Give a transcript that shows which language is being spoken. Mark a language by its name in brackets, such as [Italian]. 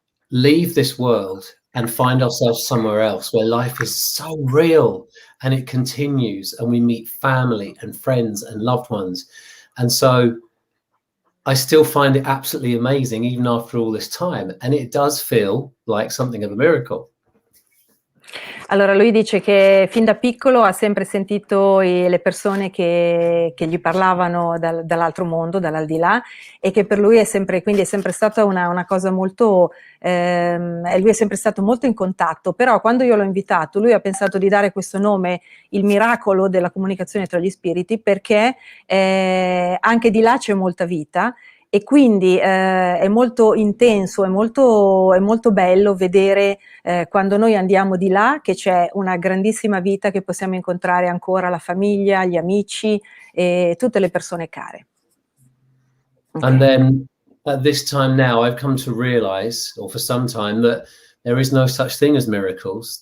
[English] leave this world and find ourselves somewhere else where life is so real and it continues, and we meet family and friends and loved ones. And so I still find it absolutely amazing even after all this time, and it does feel like something of a miracle. [Italian] Allora lui dice che fin da piccolo ha sempre sentito le persone che gli parlavano dall'altro mondo, dall'aldilà, e che per lui quindi è sempre stata una cosa molto, lui è sempre stato molto in contatto, però quando io l'ho invitato lui ha pensato di dare questo nome, il miracolo della comunicazione tra gli spiriti, perché anche di là c'è molta vita. E quindi è molto intenso, è molto bello vedere quando noi andiamo di là che c'è una grandissima vita, che possiamo incontrare ancora la famiglia, gli amici e tutte le persone care. Okay. [English] And then at this time now, I've come to realize, or for some time, that there is no such thing as miracles.